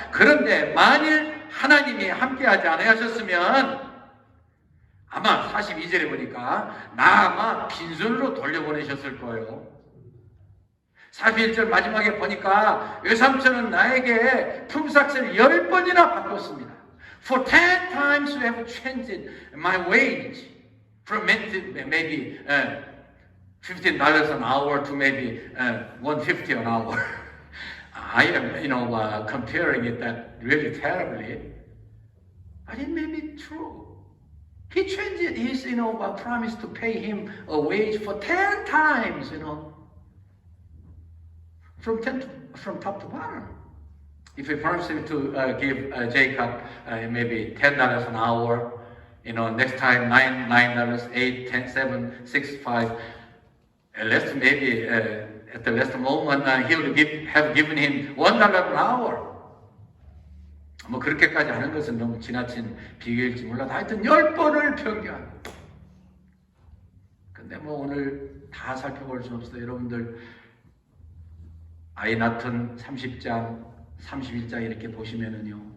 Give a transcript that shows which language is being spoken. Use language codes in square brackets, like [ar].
[ko] 그런데 만일 하나님이 함께하지 않으셨으면 아마 42절에 보니까 나 아마 빈손으로 돌려보내셨을 거예요. 41절 마지막에 보니까 외삼촌은 나에게 품삯을 10번이나 바꿨습니다. [en] For 10 times you have changed my wage from maybe $15 an hour to maybe $150 an hour. I am, comparing it that really terribly, but it may be true. He changed his, promise to pay him a wage for 10 times, from top to bottom. If he promised him to give Jacob maybe $10 an hour, next time $9, 8, 10, 7, 6, 5. Last maybe at the last moment he would have given him $1 an hour. [ko] 뭐 그렇게까지 하는 것은 너무 지나친 비교일지 몰라도 하여튼 10번을 편견. 근데 뭐 오늘 다 살펴볼 수 없어요. 여러분들 아이 낳던 30장, 31장 이렇게 보시면은요.